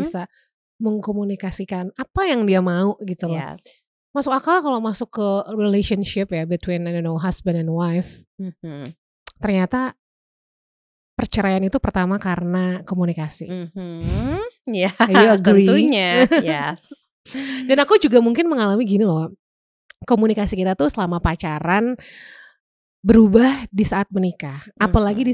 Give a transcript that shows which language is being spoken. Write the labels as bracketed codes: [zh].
[id] bisa mengkomunikasikan apa yang dia mau gitu loh. [en] Yes. [id] Masuk akal kalau masuk ke [en] relationship ya between I don't know husband and wife. Mhm. [id] Ternyata perceraian itu pertama karena komunikasi. Mhm. Ya, [en] You agree? [id] tentunya. [en] Yes. [id] Dan aku juga mungkin mengalami gini loh. Komunikasi kita tuh selama pacaran berubah di saat menikah, apalagi di